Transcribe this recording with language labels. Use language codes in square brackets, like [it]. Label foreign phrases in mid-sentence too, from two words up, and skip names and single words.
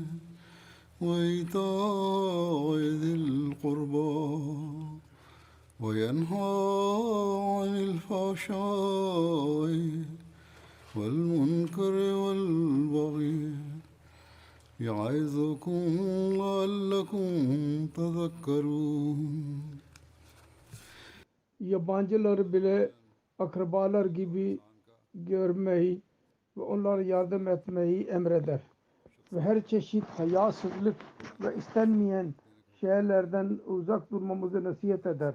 [ar] وإيتاء ذي القربى وينهى عن الفحشاء والمنكر والبغي يعظكم لعلكم تذكرون. [tr] Yabancıları bile akrabalar gibi görmeyi ve onlara yardım etmeyi emreder. Ve her çeşit hayasızlık ve istenmeyen şeylerden uzak durmamızı nasihat eder.